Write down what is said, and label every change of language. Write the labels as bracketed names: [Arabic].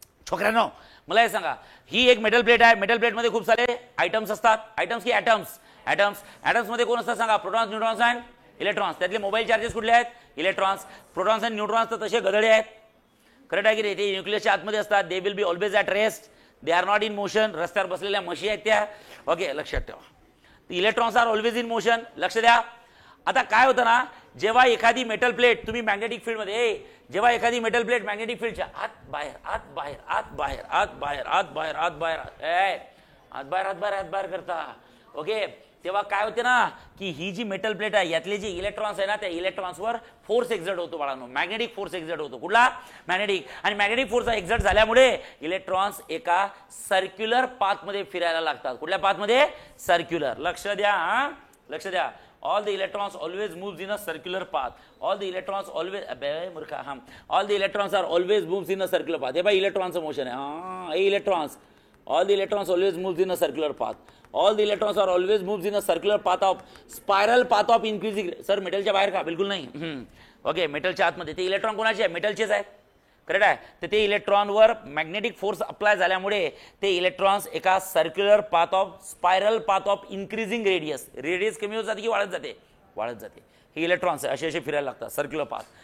[Marathi] छोकरांनो मला हे सांगा, ही एक मेटल प्लेट आहे. मेटल प्लेटमध्ये खूप सारे आयटम्स असतात. आयटम्स की ॲटम्स? ॲटम्समध्ये कोण असतात सांगा? Protons, neutrons and electrons. त्यातले मोबाईल चार्जेस कुठले आहेत? इलेक्ट्रॉन्स. प्रोटॉन्स अँड न्यूट्रॉन्स तर तसे गदडे आहेत. करेक्ट आहे की नाही? ते न्यूक्लियसच्या आतमध्ये असतात. [English] They will be always at rest, they are not in motion. [Marathi] रस्त्यावर बसलेल्या म्हशी आहेत त्या. ओके लक्षात ठेवा. [English] Electrons are always in motion. [Marathi] लक्ष द्या. आता काय होतं ना, जेव्हा एखादी मेटल प्लेट तुम्ही मॅग्नेटिक फील्डमध्ये, जेव्हा एखादी मेटल प्लेट मॅग्नेटिक फील्डच्या आत बाहेर आत बाहेर आत बाहेर आत बाहेर आत बाहेर आत बाहेर आत बाहेर आत बाहेर आत बाहेर करता, ओके, तेव्हा काय होते ना की ही जी मेटल प्लेट आहे यातले जे इलेक्ट्रॉन्स आहे ना, त्या इलेक्ट्रॉन्सवर फोर्स एक्झर्ट होतो बाळांनो. मॅग्नेटिक फोर्स एक्झर्ट होतो. कुठला? मॅग्नेटिक. आणि मॅग्नेटिक फोर्स एक्झर्ट झाल्यामुळे इलेक्ट्रॉन्स एका सर्क्युलर पाथमध्ये फिरायला लागतात. कुठल्या पाथमध्ये? सर्क्युलर. लक्ष द्या, लक्ष द्या. [English] All the electrons always moves in a circular path. All the electrons always all the electrons are always moves in a circular path. [Marathi] हे बघा इलेक्ट्रॉनचं मोशन आहे. हे electrons, [English] all the electrons always moves in a circular path. All the electrons are always moves in a circular path of spiral path of increasing. [Marathi] Sir मेटलच्या बाहेर का? बिलकुल नाही. ओके मेटलच्या आतमध्ये. ते इलेक्ट्रॉन कोणाचे आहे? मेटलचेच आहेत. करेक्ट आहे. तर ते इलेक्ट्रॉनवर मॅग्नेटिक फोर्स अप्लाय झाल्यामुळे ते इलेक्ट्रॉन्स एका circular path of spiral path of increasing radius. Radius कमी होत जाते की वाढत जाते? वाढत जाते. हे इलेक्ट्रॉन्स असे असे फिरायला लागतात सर्क्युलर पाथ.